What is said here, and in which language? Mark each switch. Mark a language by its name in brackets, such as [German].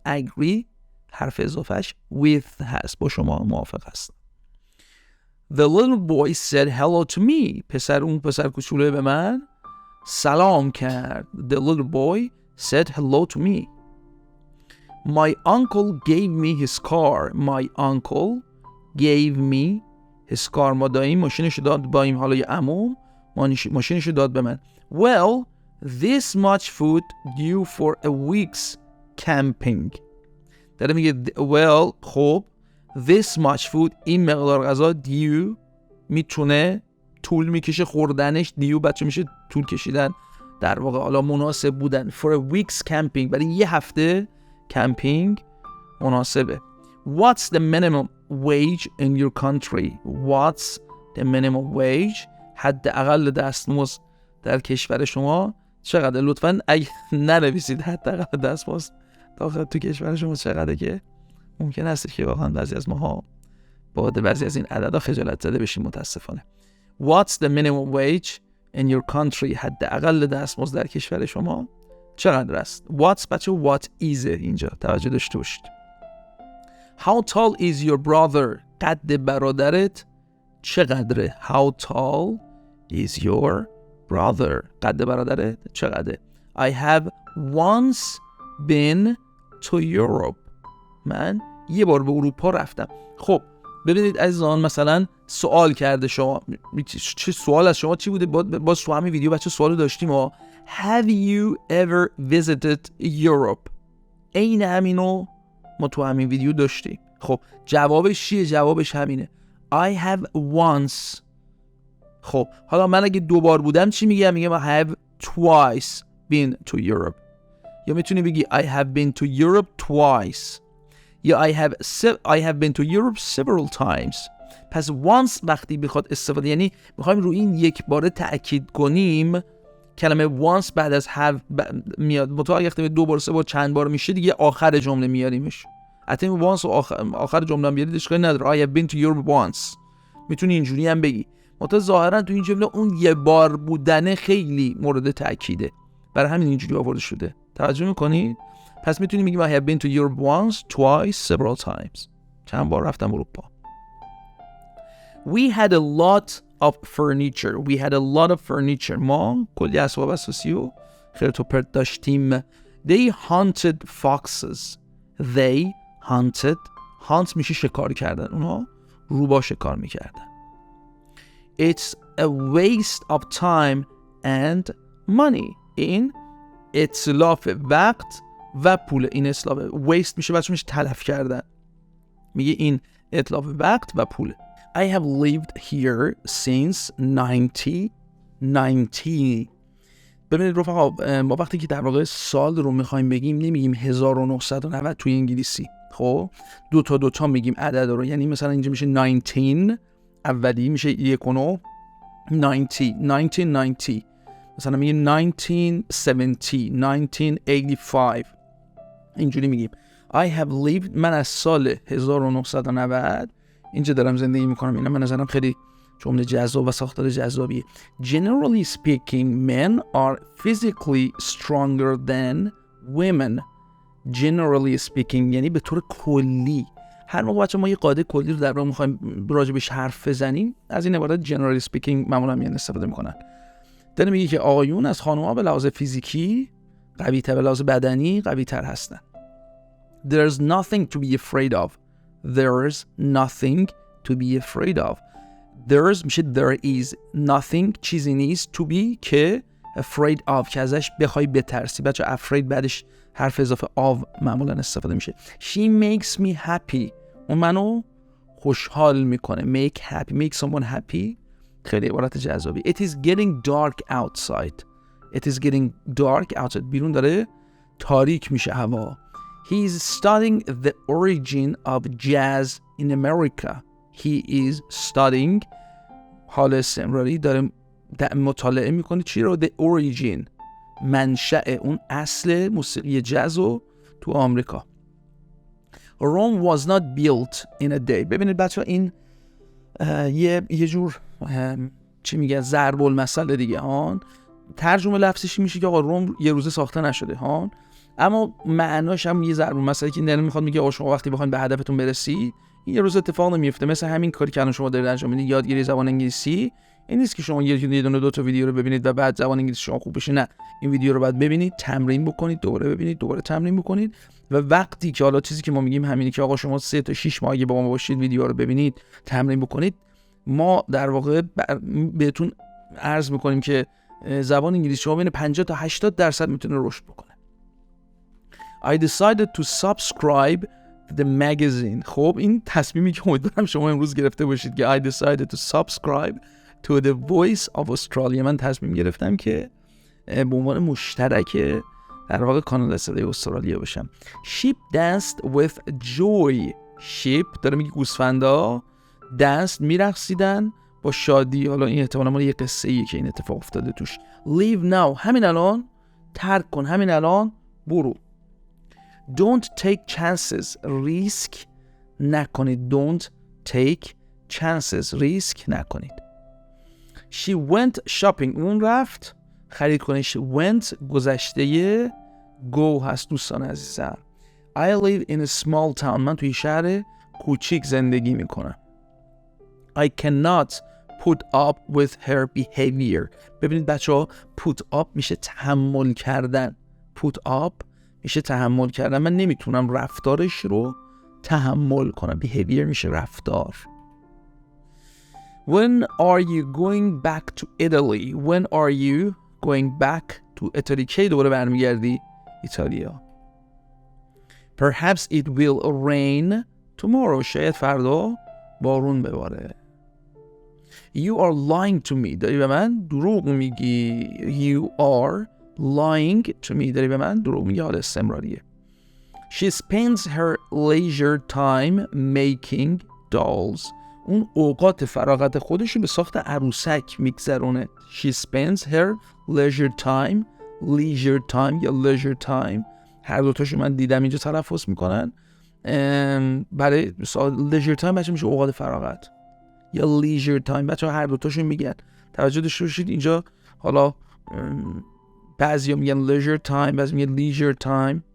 [Persian] Agree حرف اضافهش with هست، با شما موافق هستم. [English] The little boy said hello to me. [Persian] اون پسر کوچولوی به من سلام کرد. [English] The little boy said hello to me. My uncle gave me his car. My uncle gave me his car. [Persian] ماداییم ماشینش داد با این حالا یه عموم ماشینش داد به من. [English] Well, this much food due for a week's camping. [Persian] داره میگه well خب [English] this much food [Persian] این مقدار غذا due میتونه طول میکشه خوردنش. due بچه میشه طول کشیدن، در واقع حالا مناسب بودن. [English] for a week's camping [Persian] برای یه هفته کمپینگ مناسبه. [English] What's the minimum wage in your country? What's the minimum wage? [Persian] حداقل دستمزد در کشور شما چقدر؟ لطفاً اگه ننویسید حداقل دستمزد داخل تو کشور شما چقدره که ممکن است که واقعاً بعضی از ماها با بعضی از این عددا خجالت زده بشیم متاسفانه. [English] What's the minimum wage in your country? [Persian] حداقل دستمزد در کشور شما چقدر است؟ What's بچه what is اینجا توجه داشته باشید. [English] How tall is your brother? [Persian] قد برادرت چقدره؟ [English] How tall is your brother? [Persian] قد برادرت چقدره؟ [English] I have once been to Europe. [Persian] من یه بار به اروپا رفتم. خب ببینید عزیزان، مثلا سوال کرده شما، چه سوال از شما چی بوده؟ باز تو همین ویدیو بچه سوالو داشتیم ها. [English] Have you ever visited Europe? [Persian] عین همینو ما تو همین ویدیو داشتیم. خب جوابش چیه؟ جوابش همینه. [English] I have once. [Persian] خب حالا من اگه دوبار بودم چی میگم؟ میگم [English] I have twice been to Europe. [Persian] یا میتونی بگی [English] I have been to Europe twice. یا I have been to Europe several times. [Persian] پس once وقتی بخواد استفاده، یعنی میخوایم روی این یک باره تأکید کنیم، کلمه once بعد از have میاد. متوجه اگه دو بار سه بار چند بار میشه دیگه آخر جمله میاریمش. حتی once و آخر جمله هم بیارید اشکالی نداره. [English] I have been to Europe once. [Persian] میتونی اینجوری هم بگی. ظاهرا تو این جمله اون یه بار بودن خیلی مورد تأکیده، برای همین اینجوری آورده شده. توجه میکنید؟ پس میتونیم بگیم [English] I have been to Europe once, twice, several times. [Persian] چند بار رفتم اروپا. [English] We had a lot of furniture. We had a lot of furniture. [Persian] ما کلی اسباب اساسی و خیرت و پرت داشتیم. [English] They hunted foxes. They hunted. [Persian] Hunt میشه شکار کردن. اونها روباه شکار میکردن. [English] It's a waste of time and money. [Persian] این اتلاف وقت و پول. این اتلاف waste میشه بچه میشه تلف کردن. میگه این اتلاف وقت و پول. [English] I have lived here since 1990. [Persian] ببینید رفقا، ما وقتی که در واقع سال رو میخوایم بگیم نمیگیم 1990 توی انگلیسی. خب دو تا میگیم عدد رو، یعنی مثلا اینجا میشه 19 اولی میشه 19 1990 مثلا میگه 1970 1985 اینجوری میگیم. [English] I have lived، [Persian] من از سال 1990 اینجا دارم زندگی میکنم. اینا من نظرم خیلی جمله جذاب و ساختار جذابیه. [English] Generally speaking, men are physically stronger than women. [Persian] Generally speaking یعنی به طور کلی. هر موقع بچه ما یه قاعده کلی رو در واقع میخوایم راجبش حرف بزنیم، از این عبارت generally speaking معمولا میان استفاده میکنن. داره میگه که آقایون از خانم‌ها به لحاظ فیزیکی قوی‌تر، به لحاظ بدنی قوی‌تر هستن. [English] There's nothing to be afraid of. There's nothing to be afraid of. [Persian] There's میشه there is nothing، چیزی نیست to be که afraid of که ازش بخوای بترسی. بچه afraid بعدش حرف اضافه of معمولا استفاده میشه. [English] She makes me happy. [Persian] اون منو خوشحال میکنه. [English] Make happy. Make someone happy. [Persian] خیلی عبارت جذابی. [English] It is getting dark outside. It is getting dark outside. [Persian] بیرون داره تاریک میشه هوا. [English] He is studying the origin of jazz in America. He is studying، [Persian] حال استمراری داره مطالعه میکنه چی رو؟ [English] The origin، [Persian] منشأ اون اصل موسیقی جاز رو تو آمریکا. [English] Rome was not built in a day. [Persian] ببینید بچه ها این یه جور چی میگه ضرب المثل دیگه ها. ترجمه لفظیش میشه که آقا روم یه روزه ساخته نشده ها، اما معناش هم یه ضرب المثلی که داره میخواد میگه آقا شما وقتی بخواید به هدفتون برسی این یه روز اتفاق نمیفته. مثل همین کاری که الان شما دارید انجام میدید، یادگیری زبان انگلیسی، این نیست که شما یه دونه دو تا ویدیو رو ببینید و بعد زبان انگلیسی شما خوب بشه. نه، این ویدیو رو بعد ببینید، تمرین بکنید، دوباره ببینید، دوباره تمرین بکنید و وقتی که حالا چیزی که ما میگیم همینه که آقا شما 3 تا 6 ماه با ما باشید، ویدیو رو ببینید، تمرین بکنید، ما در واقع بهتون عرض میکنیم که زبان انگلیسی شما بین 50 تا 80% میتونه رشد بکنه. [English] I decided to subscribe the magazine. [Persian] خب این تصمیمی که امیدوارم شما امروز گرفته باشید که [English] I decided to subscribe to the voice of Australia. [Persian] من تصمیم گرفتم که به عنوان مشترک در واقع کانال صدای استرالیا باشم. [English] Sheep danced with joy. [Persian] Sheep داره میگه گوسفندا danced میرقصیدن با شادی. حالا این احتمالاً مال یه قصه ایه که این اتفاق افتاده توش. [English] Leave now. [Persian] همین الان ترک کن، همین الان برو. [English] Don't take chances. [Persian] ریسک نکنید. [English] Don't take chances. [Persian] ریسک نکنید. [English] She went shopping. [Persian] اون رفت خرید کنه. She went گذشته go هست دوستان عزیزم. [English] I live in a small town. [Persian] من توی شهر کوچیک زندگی میکنم. [English] I cannot put up with her behavior. [Persian] ببینید بچه ها put up میشه تحمل کردن. Put up میشه تحمل کردن. من نمیتونم رفتارش رو تحمل کنم. behavior میشه رفتار. [English] When are you going back to Italy? When are you going back to Italy? [Persian] کی دوباره برمیگردی ایتالیا؟ [English] Perhaps it will rain tomorrow. [Persian] شاید فردا بارون بباره. [English] You are lying to me. [Persian] داری به من دروغ میگی. [English] You are lying to me. [Persian] داری به من دروغ میگی. حال استمراریه. [English] She spends her leisure time making dolls. [Persian] اون اوقات فراغت خودشو به ساخت عروسک میگذرونه. [English] She spends her leisure time یا leisure time. [Persian] هر دوتاشو من دیدم اینجا تلفظ میکنن. برای leisure time بچه میشه اوقات فراغت یا leisure time. بچه هر دوتاشو میگن. توجه داشته باشید اینجا حالا بعضیا میگن leisure time، بعضی میگن leisure time.